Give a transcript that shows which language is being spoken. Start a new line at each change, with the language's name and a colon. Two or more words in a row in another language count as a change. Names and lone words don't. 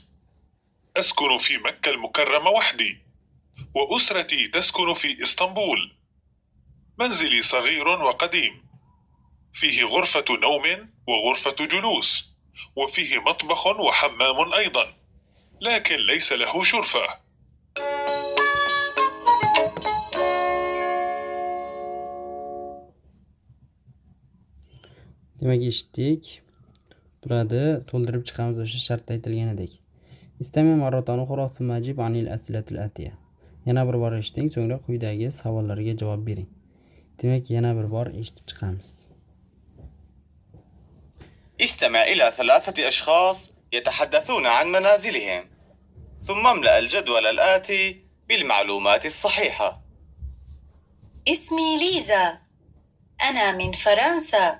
Arabic: أسكن في مكة المكرمة وحدي، وأسرتي تسكن في إسطنبول. منزلي صغير وقديم، فيه غرفة نوم وغرفة جلوس، وفيه مطبخ وحمام أيضا، لكن ليس له شرفة.
Uzbek: demak eshitdik burada to'ldirib chiqamiz o'sha shartda aytilganidek
Arabic: استمع مرة أخرى ثم أجب عن الأسئلة الآتية
Uzbek: yana bir bor eshiting so'ngra quyidagi savollarga javob bering demak yana bir bor eshitib chiqamiz
Arabic: استمع إلى 3 أشخاص يتحدثون عن منازلهم ثم املأ الجدول الآتي بالمعلومات الصحيحة. اسمي ليزا. أنا من فرنسا.